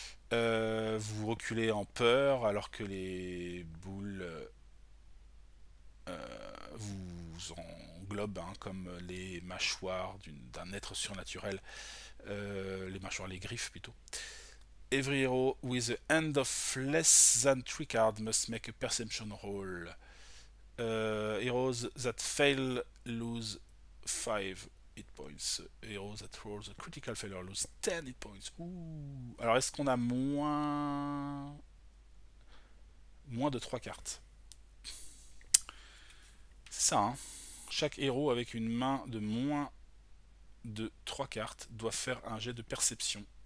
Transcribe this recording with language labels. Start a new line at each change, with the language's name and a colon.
French: Vous reculez en peur alors que les boules vous englobent comme les mâchoires d'un être surnaturel. Les mâchoires, les griffes plutôt.
English: Every hero with a hand of less than 3 cards must make a perception roll. Heroes that fail lose 5 hit points. Heroes that rolls a critical failure lose 10 hit points. Ouh.
French: Alors est-ce qu'on a moins de 3 cartes? C'est ça, hein. Chaque héros avec une main de moins de 3 cartes doit faire un jet de perception.